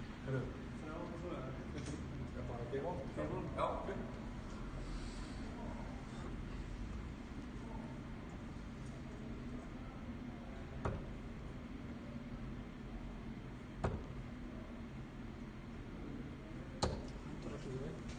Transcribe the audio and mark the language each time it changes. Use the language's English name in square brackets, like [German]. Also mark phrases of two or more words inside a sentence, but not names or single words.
[Icelandic] Heyrðu, Þrjá og svo eða? er bara [English] game on? Game on. [Icelandic] Já. Hundur ekki við.